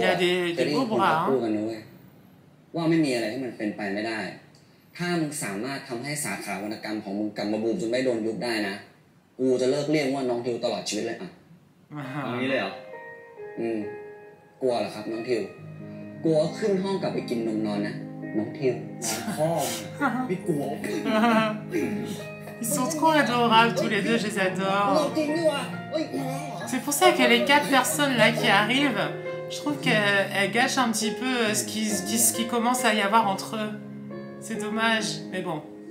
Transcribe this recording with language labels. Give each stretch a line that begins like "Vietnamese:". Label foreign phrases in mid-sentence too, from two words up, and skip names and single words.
French: Hein. Il a des beaux bras. Hein.
Thai: ว่าไม่มีอะไรที่มันเป็นไปไม่ได้ถ้ามึงสามารถทำให้สาขาวรรณกรรมของมึงกลับมาบูมจนไม่โดนยุบได้นะกูจะเลิกเรียกว่าน้องทิวตลอดชีวิตเลยอ่ะเอางี้เลยเหรอกลัวเหรอครับน้องทิวกลัวขึ้นห้องกลับไปกินนมนอนนะน้องทิวพ่อไม่กลัว
French: Ils sont trop adorables tous les deux, je les adore. C'est pour ça que les 4 personnes là qui arrivent, je trouve qu'elles gâchent un petit peu ce qui commence à y avoir entre eux. C'est dommage, mais bon.